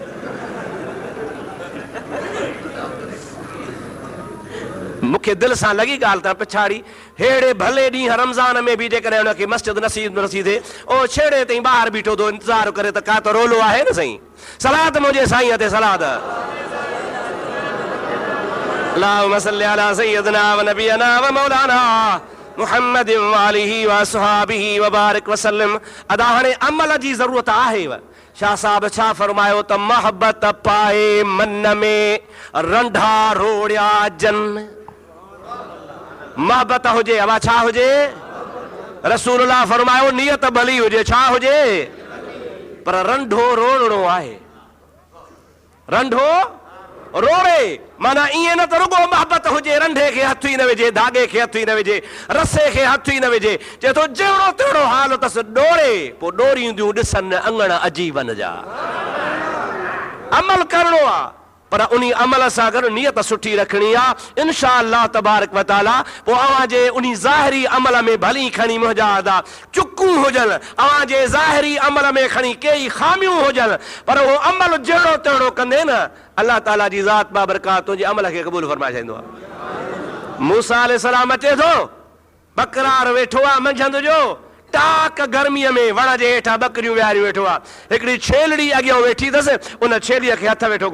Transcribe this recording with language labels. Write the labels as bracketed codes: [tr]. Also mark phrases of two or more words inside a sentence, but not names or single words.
[sd] मूंखे दिलि सां लॻी ॻाल्हि त पिछाड़ी हेड़े भले ॾींहुं रमज़ान में बि जेकॾहिं हुनखे मस्जिद नसीब नथी थिए, ओ छेड़े ताईं ॿाहिरि बीठो थो इंतज़ार करे त का त रोलो आहे न साईं। सलात मुंहिंजे साईं ते सलाद। [ar] اللهم صل على سيدنا ونبينا ومولانا محمد وعلى آله وأصحابه وبارك وسلم. [sd] अदा हाणे अमल जी ज़रूरत आहे। शाह साहब छा फरमायो त मोहब्बत पाए मन में रंढा रोड़िया जन। मोहब्बत हुजे, अवा छा हुजे? रसूलुल्लाह फरमायो नियत भली हुजे, छा हुजे? पर रंढो रोड़णो आहे। रंढो रोड़े माना ईअं न त रुगो मोहब्बत हुजे, रंढे खे हथ ई न विझे, धागे खे हथ ई न विझे, रसे खे हथ ई न विझे। चए थो जहिड़ो तहिड़ो हाल अथसि डोड़े, पोइ डोरींदियूं ॾिसनि अङण अजीबन जा। अमल करणो आहे पर उन अमल सां गॾु नियत सुठी रखणी आहे [ar] إن شاء الله تبارك وتعالى [sd] पोइ अव्हां जे उन ज़ाहिरी अमल में भली खणी मुंहिंजा अदा चुकूं हुजनि अव्हां जे ज़ाहिरी अमल में खणी कई खामियूं हुजनि पर उहो अमल जहिड़ो तहिड़ो कंदे न अल्लाह ताला जी ज़ात बाबरकात तुंहिंजे अमल खे क़बूल फरमाए छॾींदो आहे। मूसा अलैहिस्सलाम अचे थो बकरार वेठो आहे मंझंदि जो टाक गर्मीअ में वण जे हेठां बकरियूं विहारियूं वेठो आहे हिकिड़ी छेलड़ी अॻियां वेठी अथसि उन छेलीअ खे हथ वेठो